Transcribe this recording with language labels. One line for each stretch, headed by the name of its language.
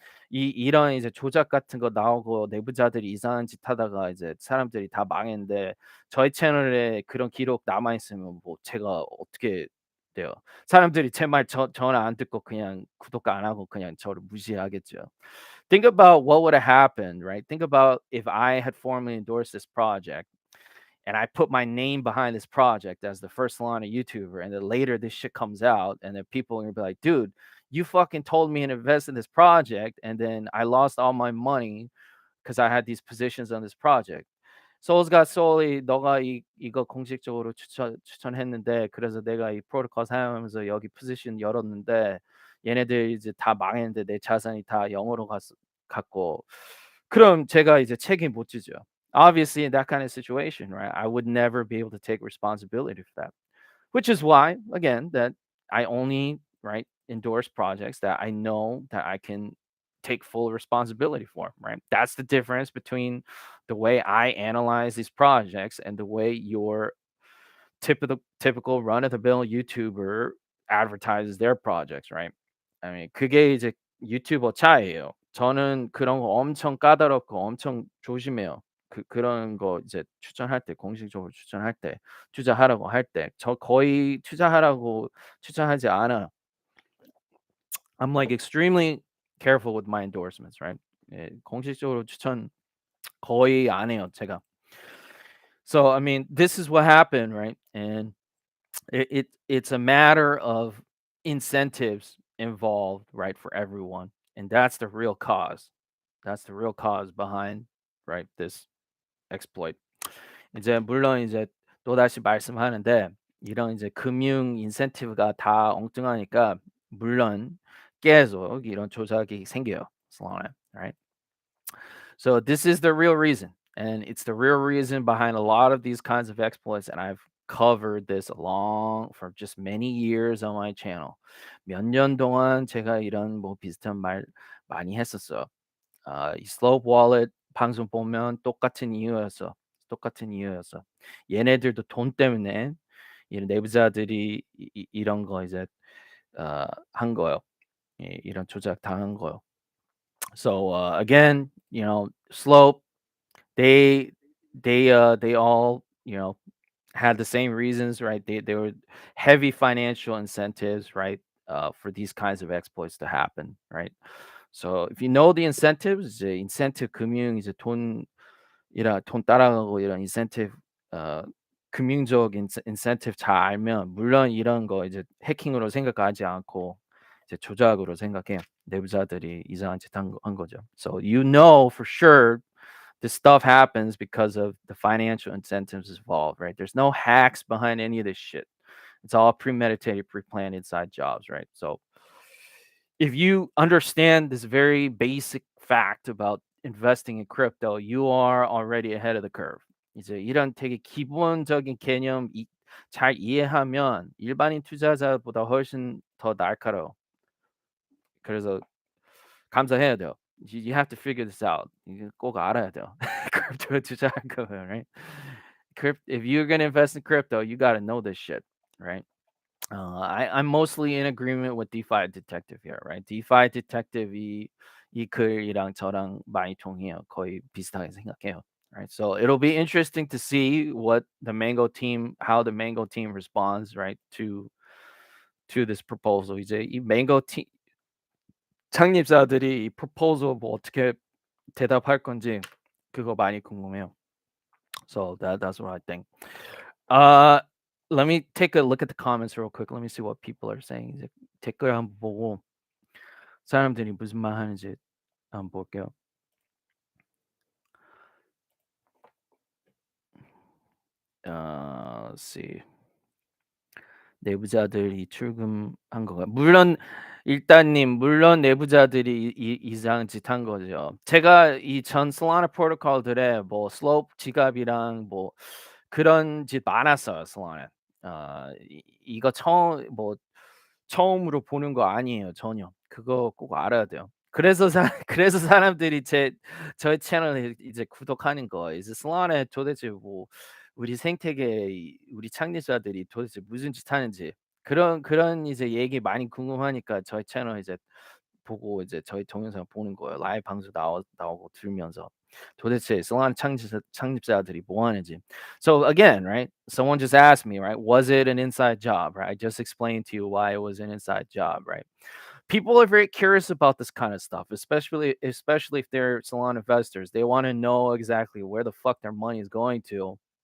Korean: 이런 이제 조작 같은 거 나오고 내부자들이 이상한 짓 하다가 이제 사람들이 다 망했는데 저희 채널에 그런 기록 남아 있으면 뭐 제가 어떻게 돼요? 사람들이 제 말 전혀 안 듣고 그냥 구독 안 하고 그냥 저를 무시하겠죠.
English: Think about what would have happened, right? Think about if I had formally endorsed this project and I put my name behind this project as the first Solana YouTuber, and then later this shit comes out, and then people are gonna be like, dude, you fucking told me to invest in this project, and then I lost all my money because I had these positions on this project.
Korean: Soul's Got Soul이 너가 이거 공식적으로 추천했는데 그래서 내가 이 프로토콜 사용하면서 여기 포지션 열었는데 얘네들 이제 다 망했는데 내 자산이 다 0으로 갔고 그럼 제가 이제 책임 못 지죠.
English: Obviously, in that kind of situation, right, I would never be able to take responsibility for that. Which is why, again, that I only right endorse projects that I know that I can take full responsibility for. Right, that's the difference between the way I analyze these projects and the way your typical run of the mill YouTuber advertises their projects. Right, I mean,
Korean: 그게 이제 유튜버 차이예요. 저는 그런 거 엄청 까다롭고 엄청 조심해요. 그런 거 이제 추천할 때 공식적으로 추천할 때 투자하라고 할 때 저 거의 투자하라고 추천하지 않아요.
English: I'm like extremely careful with my endorsements, right?
Korean: 예, 공식적으로 추천 거의 안 해요, 제가.
English: So I mean, this is what happened, right? And it's a matter of incentives involved, right, for everyone, and that's the real cause. That's the real cause behind, right, this exploit.
Korean: 이제 물론 이제 또다시 말씀하는데 이런 이제 금융 인센티브가 다 엉뚱하니까 물론 계속 이런 조작이 생겨요.
English: Solana, right? So this is the real reason, and it's the real reason behind a lot of these kinds of exploits. And I've covered this along for just many years on my channel.
Korean: 몇 년 동안 제가 이런 뭐 비슷한 말 많이 했었어요. 이 슬로우 월렛 방송 보면 똑같은 이유였어. 똑같은 이유였어. 얘네들도 돈 때문에 이런 내부자들이 이런 거 이제 한 거예요. 이런 조작 당한 거예요.
English: So again, Slope, they they all had the same reasons, right? They were heavy financial incentives, right? For these kinds of exploits to happen, right? So if you know the incentives,
Korean: 이제 incentive 금융 이제 돈 따라가고 이런 incentive 어 금융적 incentive 잘 알면 물론 이런 거 이제 해킹으로 생각하지 않고 이제 조작으로 생각해요. 내부자들이 이상한 짓 한 거죠.
English: So you know for sure this stuff happens because of the financial incentives involved, right? There's no hacks behind any of this shit. It's all premeditated, pre-planned inside jobs, right? So if you understand this very basic fact about investing in crypto, you are already ahead of the curve.
Korean: 이제 이런 되게 기본적인 개념 잘 이해하면 일반인 투자자보다 훨씬 더 날카로워. 그래서 감사해야 돼요.
English: You have to figure this out.
Korean: 이거 꼭 알아야 돼요. 크립토 투자할 거면,
English: right? If you're gonna invest in crypto, you gotta know this shit, right? I'm mostly in agreement with DeFi Detective here, right?
Korean: DeFi Detective 이 글이랑 저랑 많이 통해요. 거의 비슷하게 생각해요.
English: Right. So it'll be interesting to see what the Mango team, how the Mango team responds, right, to this proposal.
Korean: 이제 이 Mango team 창립자들이 이 proposal 뭐 어떻게 대답할 건지 그거 많이 궁금해요.
English: So that's what I think. Uh, let me take a look at the comments real quick. Let me see what people are saying.
Korean: 이제 댓글 한번 보고 사람들이 무슨 말 하는지 한번 볼게요.
English: Let's see.
Korean: 내부자들이 출금한 거가 물론 일단님 물론 내부자들이 이상한 짓 한 거죠. 제가 이 전 솔라나 프로토콜들에 뭐 슬로프 지갑이랑 뭐 그런 짓 많았어요, 솔라나. 이거 처음 뭐 처음으로 보는 거 아니에요 전혀. 그거 꼭 알아야 돼요. 그래서 그래서 사람들이 저의 채널을 이제 구독하는 거예요. 이제 슬라나에 도대체 뭐 우리 생태계 우리 창립자들이 도대체 무슨 짓 하는지 그런 이제 얘기 많이 궁금하니까 저희 채널 이제 보고 이제 저희 동영상 보는 거예요. 라이브 방송 나오고 들으면서 도대체 솔라나 창립자들이 뭐 하는지.
English: So again, right? Someone just asked me, right? Was it an inside job? Right? I just explained to you why it was an inside job, right? People are very curious about this kind of stuff, especially if they're Solana investors. They want to know exactly where the fuck their money is going to.